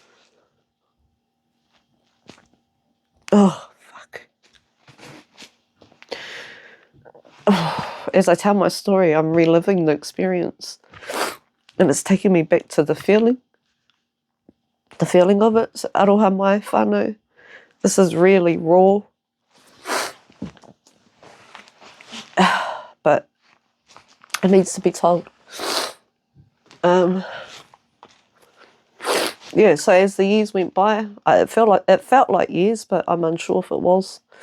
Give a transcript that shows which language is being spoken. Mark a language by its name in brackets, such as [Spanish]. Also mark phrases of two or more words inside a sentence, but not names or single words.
[English] Oh, fuck. Oh, as I tell my story, I'm reliving the experience. And it's taking me back to the feeling of it. So, [Māori] aroha mai whānau. [English] This is really raw. But it needs to be told. Yeah, so as the years went by, it felt like years, but I'm unsure if it was.